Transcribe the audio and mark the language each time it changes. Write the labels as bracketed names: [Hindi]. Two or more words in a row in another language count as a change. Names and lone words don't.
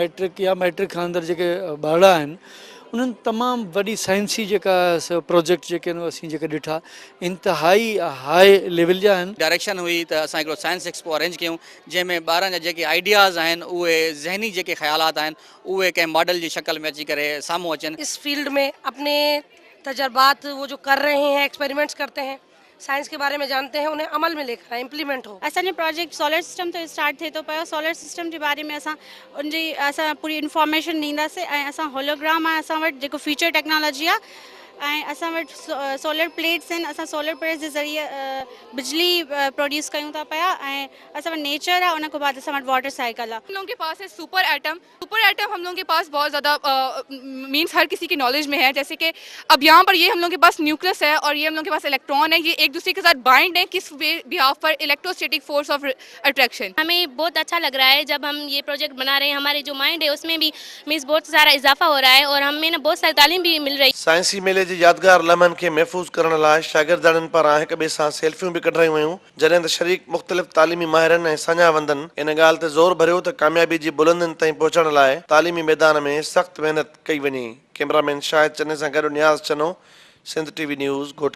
[Sindhi] मैट्रिक या मैट्रिक खां अंदरि जेके ॿार आहिनि उन्हनि तमामु वॾी साइंसी जेका प्रोजेक्ट जेके आहिनि असीं जेके ॾिठा इंतिहाई [English] हाई लेवल [Sindhi] जा आहिनि। डायरेक्शन हुई त असां हिकिड़ो [English] साइंस एक्सपो [Sindhi] अरेंज कयूं जंहिंमें ॿारनि जा जेके आइडियाज़ आहिनि उहे ज़हनी जेके ख़्यालात आहिनि उहे कंहिं मॉडल जी शक्ल में अची करे साम्हूं अचनि। [Urdu] اس فیلڈ میں اپنے تجربات وہ جو کر رہے ہیں، ایکسپیریمنٹس کرتے ہیں، سائنس کے بارے میں جانتے ہیں، انہیں عمل میں لے کر آئے، امپلیمنٹ ہو. [Sindhi] असांजो प्रोजेक्ट [English] सोलर सिस्टम [Sindhi] तो स्टार्ट थिए थो पियो। [English] सोलर सिस्टम [Sindhi] जे बारे में असां पूरी इंफॉर्मेशन ॾींदासीं ऐं असां होलोग्राम आहे असां वटि जेको [English] फ्यूचर टेक्नोलॉजी [Sindhi] आहे ऐं असां वटि [English] सोलर प्लेट्स [Sindhi] आहिनि। असां [English] सोलर प्लेट्स [Sindhi] जे ज़रिए बिजली प्रोड्यूस कयूं था पिया ऐं असां वटि नेचर आहे, उन खां बाद असां वटि [English] वाटर साइकिल [Sindhi] आहे। [Urdu] ہم لوگوں کے پاس ہے [English] super atom [Urdu] ہم لوگوں کے پاس بہت زیادہ مینز ہر کسی کی نالج میں ہے. جیسے کہ اب یہاں پر یہ ہم لوگوں کے پاس نیوکلیئس ہے اور یہ ہم لوگوں کے پاس الیکٹران ہے، یہ ایک دوسرے کے ساتھ بائنڈ ہے کس بیہاف پر [English] electrostatic force of attraction. [Urdu] ہمیں بہت اچھا لگ رہا ہے جب ہم یہ پروجیکٹ بنا رہے ہیں، ہمارے جو مائنڈ ہے اس میں بھی مینز بہت سارا اضافہ ہو رہا ہے اور ہمیں نا بہت ساری تعلیم بھی مل رہی ہے. [Sindhi] साइंसी मेले जे यादगार लम्हनि खे महफ़ूज़ करण लाइ शागिर्दाणियुनि पारां हिक ॿिए सां सेल्फियूं बि कढायूं वयूं, जॾहिं त शरीक मुख़्तलिफ़ तालीमी माहिरनि ऐं साञावंदनि इन ॻाल्हि ते ज़ोर भरियो त कामयाबी जी बुलंदियुनि ताईं पहुचण लाइ तालीमी मैदान में सख़्तु महिनत कई वञे। कैमरामैन शाहिद चने सां गॾु नियाज़ चनो, सिंध TV न्यूज़ घोटकी।